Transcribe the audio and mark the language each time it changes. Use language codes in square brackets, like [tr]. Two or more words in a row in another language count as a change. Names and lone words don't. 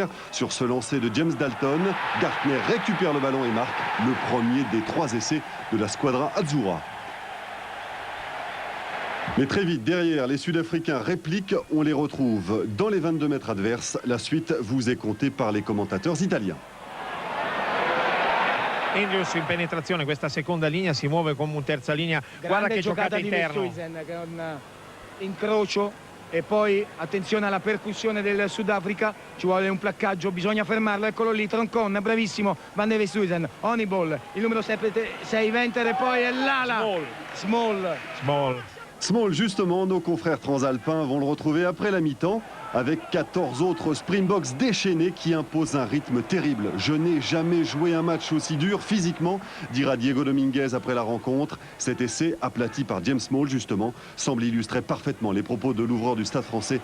[fr] Sur ce lancer de James Dalton, Gartner récupère le ballon et marque le premier des 3 essais de la [it] squadra Azzurra. [fr] Mais très vite, derrière, les Sud-Africains répliquent, on les retrouve dans les 22 mètres adverses. La suite vous est contée par les commentateurs italiens. [it] Andrews in penetrazione, questa seconda linea si muove come un terza linea. Guarda che giocata interno. Incrocio e poi attenzione alla percussione del Sudafrica, ci vuole un placcaggio, bisogna fermarlo, eccolo lì, Troncon, bravissimo, Van de Westhuizen, Honeyball, il numero 6 Venter e poi è l'ala Small, [fr] justement, nos confrères transalpins vont le retrouver après la mi-temps avec 14 autres Springboks déchaînés qui imposent un rythme terrible. Je n'ai jamais joué un match aussi dur physiquement, dira Diego Dominguez après la rencontre. Cet essai, aplati par James Small, justement, semble illustrer parfaitement les propos de l'ouvreur du Stade français.